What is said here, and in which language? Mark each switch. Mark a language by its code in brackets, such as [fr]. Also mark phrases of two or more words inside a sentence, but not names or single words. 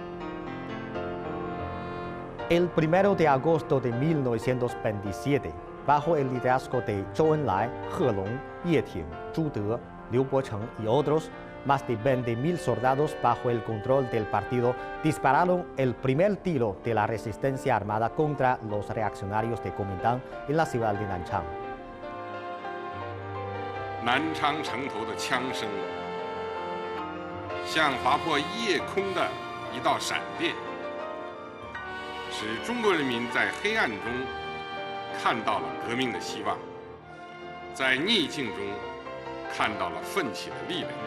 [es] El 1 de agosto de 1927, bajo el liderazgo de Zhou Enlai, He Long, Ye Ting, Zhu De, Liu Bocheng y otros, más de 20.000 soldados bajo el control del partido dispararon el primer tiro de la resistencia armada contra los reaccionarios de Kuomintang en la ciudad de Nanchang. [zh] Nanchang 城头的枪声，像划破夜空的一道闪电，使中国人民在黑暗中看到了革命的希望，在逆境中看到了奋起的力量。